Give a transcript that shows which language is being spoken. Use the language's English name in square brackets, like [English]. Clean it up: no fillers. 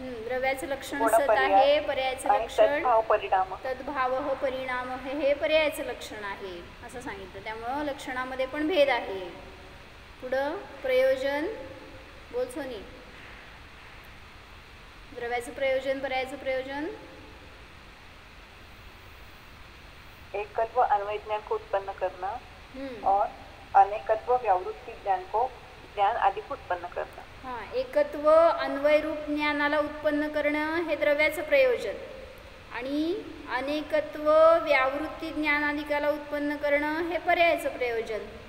[Marathi] द्रव्याचं लक्षण सत आहे, पर्यायाचं लक्षण तद्भाव परिणाम हे पर्यायाचं लक्षण आहे असं सांगितलं. त्यामुळं लक्षणामध्ये पण भेद आहे. पुढं प्रयोजन बोल सोनी. द्रव्याचं प्रयोजन, पर्यायाचं प्रयोजन. [Hindi] एकत्व अन्वय ज्ञान को उत्पन्न करना और अनेकत्व व्यावृत्ति ज्ञान आदि को उत्पन्न करना. [Marathi] हाँ, एकत्व अन्वय रूप ज्ञानाला उत्पन्न करणं हे द्रव्याचं प्रयोजन आणि अनेकत्व व्यावृत्ती ज्ञानादिकाला उत्पन्न करणं हे पर्यायाचं प्रयोजन.